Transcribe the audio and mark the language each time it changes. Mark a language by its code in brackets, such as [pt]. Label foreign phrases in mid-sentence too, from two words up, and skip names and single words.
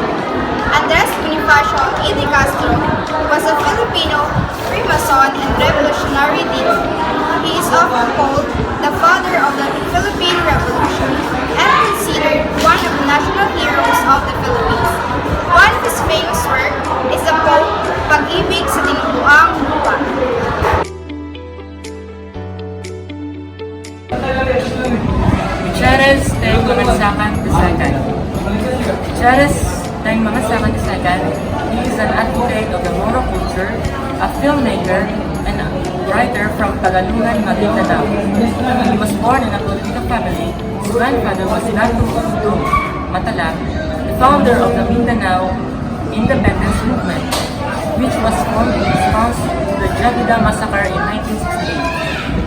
[en] Andres Bonifacio E. de Castro was a Filipino Freemason and revolutionary leader. He is often called the father of the Philippine Revolution and considered one of the national heroes of the Philippines. One of his famous works is the poem Pag-ibig sa Tinagbuang Lupa. Charles Teng Mangasakan II. Charles Teng Mangasakan II, he is an advocate of the Moro culture, a filmmaker, and a writer from Tagalungan, Maguindanao. He was born in a political family. His grandfather was Narco Matalang, the founder of the Mindanao Independence Movement, which was formed in response to the Jagida massacre in 1968.